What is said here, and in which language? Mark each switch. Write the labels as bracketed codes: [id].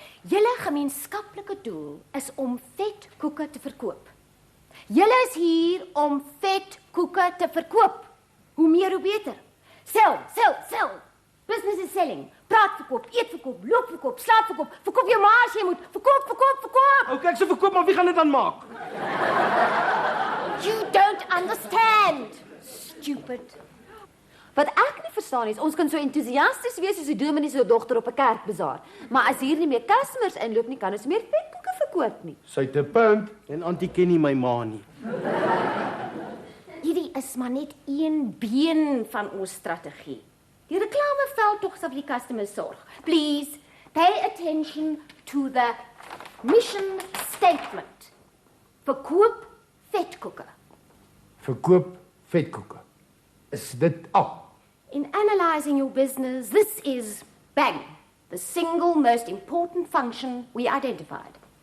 [af] Julle gemeenskaplike doel is om vetkoeke te verkoop. Julle is hier om vetkoeke te verkoop. Hoe meer, hoe beter. [en] Sell. Business is selling. [af] Praat verkoop, eet verkoop, loop verkoop, slaap verkoop. Verkoop jou maar as jy moet. Verkoop. Okay, ek sê verkoop, maar wie gaan dit dan maak? [en] You don't understand. Stupid. [af] Wat ek nie verstaan is, ons kan so entoesiasties wees soos die dominee se dogter op 'n kerkbazaar, maar as hier nie meer customers inloop nie, kan ons meer vetkoeke verkoop nie. Sy het 'n punt. En Auntie ken nie my ma nie. Hierdie is maar net een been van ons strategie. Die reklameveld tog sal vir die customers sorg. [en] Please, pay attention to the mission statement. [af] Verkoop vetkoeke. Verkoop vetkoeke. Is dit al? [en] In analyzing your business, this is bang, the single most important function we identified.